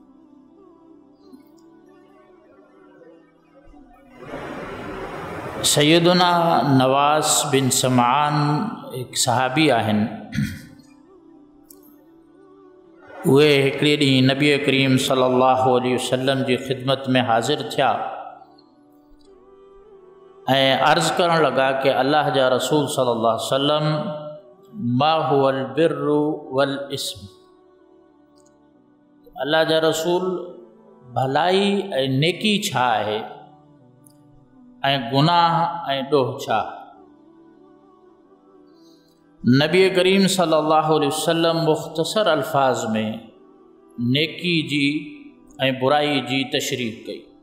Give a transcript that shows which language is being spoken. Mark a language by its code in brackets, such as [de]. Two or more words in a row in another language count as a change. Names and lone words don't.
[sd] सैयदना नवास बिन समान एक सहाबी आहिनि। उहे हिकिड़े ॾींहुं नबी करीम [ar] صلى الله عليه وسلم [sd] जी ख़िदमत में हाज़िर थिया ऐं अर्ज़ करण लगा कि अल्लाह जा रसूल [ar] صلى الله عليه وسلم, ما هو البر والإثم. [sd] अल्लाह जा रसूल, भलाई ऐं नेकी छा आहे ऐं गुनाह ऐं ॾोह छा? नबी करीम [ar] صلى الله عليه وسلم [sd] मुख़्तसर अल्फाज में नेकी जी ऐं बुराई जी तशरीह कई।